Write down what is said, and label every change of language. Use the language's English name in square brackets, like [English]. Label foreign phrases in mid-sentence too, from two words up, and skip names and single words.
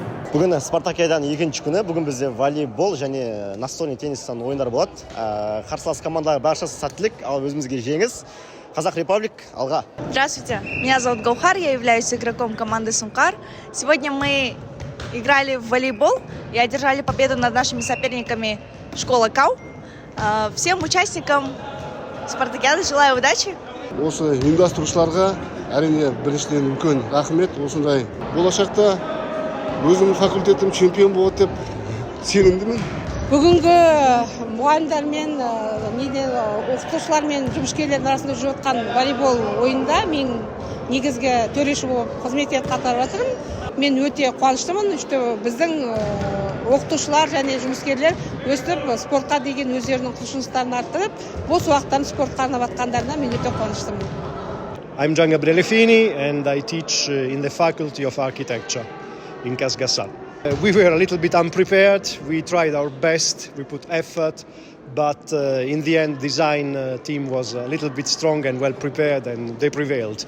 [Kazakh] Бүгін Спартакиаданың екінші күні. Бүгін бізде волейбол және настольный теннистен ойындар болады. Қарсылас командалар баршасы сәттілік, ал өзімізге жеңіс. Қазақ Репаблик, алға. [Russian] Здравствуйте, меня зовут Гаухар, я являюсь игроком команды Сумкар. Сегодня мы играли в волейбол и одержали победу над нашими соперниками школа КАУ. Всем участникам Спартакиады желаю удачи. [Kazakh] Осы ұйымдастырушыларға әрине біріншіден үлкен рахмет. Осындай болашақта өзімнің факультетім чемпион болады деп сенімдімін. Бүгінгі мұғалімдермен, оқытушылармен, жұмыскерлердің арасында жүріп жатқан волейбол ойында мен негізгі төреші болып қызмет етіп атқарып жатырмын. Мен өте қуаныштымын, біздің оқытушылар және жұмыскерлер өстіп спортқа деген өздерінің құлшыныстарын арттырып, бос уақыттарын спортқа арнап жатқандарына мен өте қуаныштымын. [English] I'm Gian Gabrielefini and I teach in the Faculty of Architecture in Casgassan. We were a little bit unprepared. We tried our best. We put effort, but in the end, design team was a little bit strong and well prepared, and they prevailed.